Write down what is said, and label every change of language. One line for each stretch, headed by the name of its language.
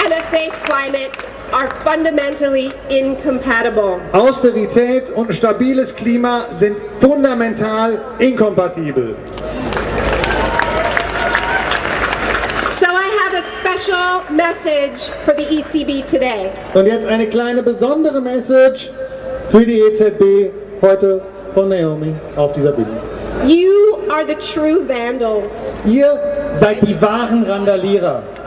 English: Safe climate are fundamentally incompatible.
German: Austerität und stabiles Klima sind fundamental inkompatibel.
English: So I have a special message for the ECB today.
German: Und jetzt eine kleine besondere Message für die EZB heute von Naomi auf dieser Bühne.
English: You are the true vandals.
German: Ihr seid die wahren Randalierer.